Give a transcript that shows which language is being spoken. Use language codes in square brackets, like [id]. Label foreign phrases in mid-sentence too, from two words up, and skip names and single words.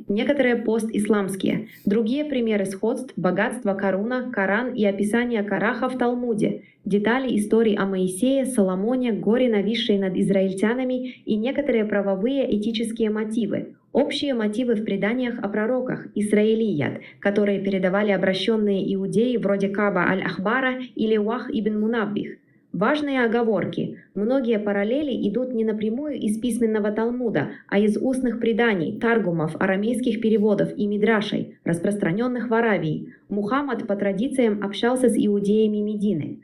[ru] Некоторые постисламские. Другие примеры сходств – богатство Каруна, Коран и описание Караха в Талмуде. Детали историй о Моисее, Соломоне, горе, нависшие над израильтянами и некоторые правовые этические мотивы. Общие мотивы в преданиях о пророках, Исраилият, которые передавали обращенные иудеи вроде Каба аль-Ахбара или Уах ибн Мунаббих. Важные оговорки. Многие параллели идут не напрямую из письменного Талмуда, а из устных преданий, таргумов, арамейских переводов и мидрашей, распространенных в Аравии. Мухаммад по традициям общался с иудеями Медины.